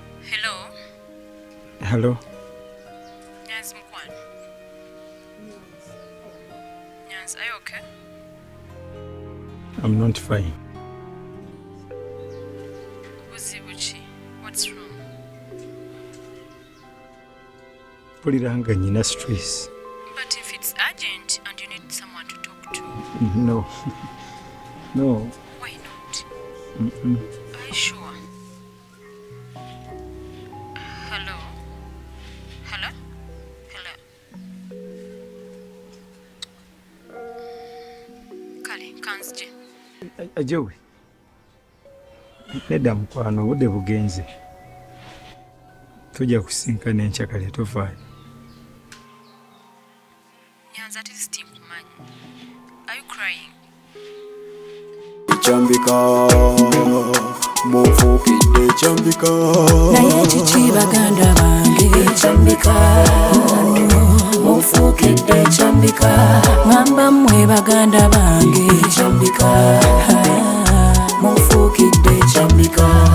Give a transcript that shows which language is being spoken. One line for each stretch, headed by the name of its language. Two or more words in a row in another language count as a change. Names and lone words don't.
English: Hello? Hello? Nyanzi mukwano. Nyanzi, are you okay? I'm not fine.
Ganda: Buzibu ki?
English: What's wrong?
Ganda: Mpulira nga nyina stress.
English: But if it's urgent and you need someone to talk to. No. No. Why not? Mm-mm. Are you sure? Hello? Hello? Hello?
Ganda: Kale, kanzije. A-, ajewe. Nedda mukwano, obudde bugenze. Tujja kusinkana enkya kale, tovaayo. Nyanzi,
English: at least
Ganda: nkumanyi.
English: Are you crying?
Ganda: Chambika, munfuukidde chambika. Naye kiki baganda bange? Chambika, munfuukidde chambika. Ngamba mmwe baganda bange. Chambika, munfuukidde chambika.